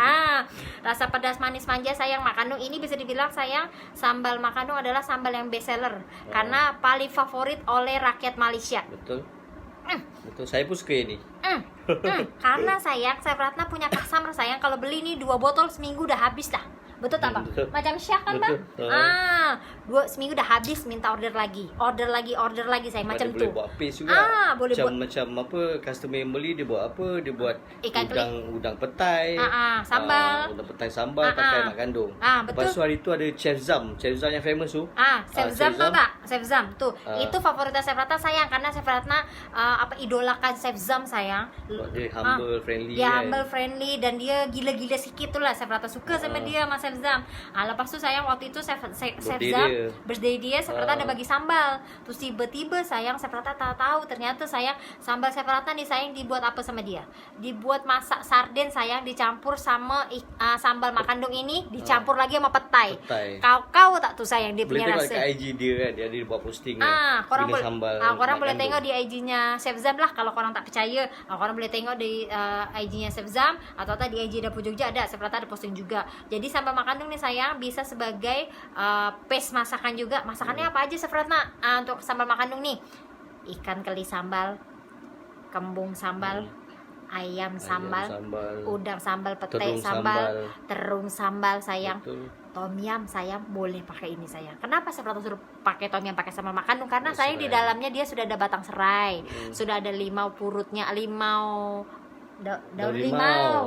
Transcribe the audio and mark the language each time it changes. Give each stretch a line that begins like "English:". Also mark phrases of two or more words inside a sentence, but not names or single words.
Malay: Rasa pedas manis manja sayang Makandung ini bisa dibilang sayang sambal Makandung adalah sambal yang
English: best seller
Malay: karena paling favorit oleh rakyat Malaysia. Betul. Saya pun suka ini. Karena sayang, saya Ratna punya customer sayang kalau beli nih 2 botol seminggu udah habis lah. Betul tak bang? Macam Syah kan bang? 2 seminggu udah habis, minta order lagi sayang, macam tu. Boleh buat paste juga. Boleh macam apa, customer yang beli dia buat apa? Dia buat udang petai. Sambal. Udang petai sambal pakai Makandung. Betul. Lepas tu hari tu ada Chef Zam yang famous tu. Chef Zam tau tak? Chef Zam tuh. Itu favoritnya Chef Ratna sayang karena Chef Ratna idolakan Chef Zam sayang. Dia
English: humble, friendly.
Malay: Dia
English: humble, friendly
Malay: dan dia gila-gila sikit tu lah. Chef Ratna suka sama dia, Mas Chef Zam. Lepas tu sayang waktu itu Chef Birthday Zam dia. birthday dia Chef Rata ada bagi sambal. Terus tiba-tiba sayang Chef Rata tahu ternyata sayang sambal Chef Rata nih sayang dibuat apa sama dia? Dibuat masak sarden sayang dicampur sama sambal makandung ini dicampur lagi sama petai. Kau tak tuh sayang dia Boleh punya tengok rasa. kat IG dia kan, dia ada buat posting Korang bina boleh sambal korang boleh Mak tengok Kandung. di IG-nya Chef Zam lah. Kalau korang tak percaya, korang boleh tengok di IG-nya Chef Zam atau di IG Dapur Jogja ada. Chef Rata ada posting juga. Jadi sambal makandung nih sayang bisa sebagai paste masakan juga. Masakannya apa aja Chef Ratna untuk sambal makandung nih? Ikan keli sambal, kembung sambal, ayam sambal, udang sambal, petai sambal, terung sambal sayang. Betul. Tom yum sayang boleh pakai ini sayang. Kenapa saya suruh pakai tom yum pakai sambal makandung? Karena sayang di Serai. dalamnya dia sudah ada batang serai, sudah ada limau purutnya, daun limau.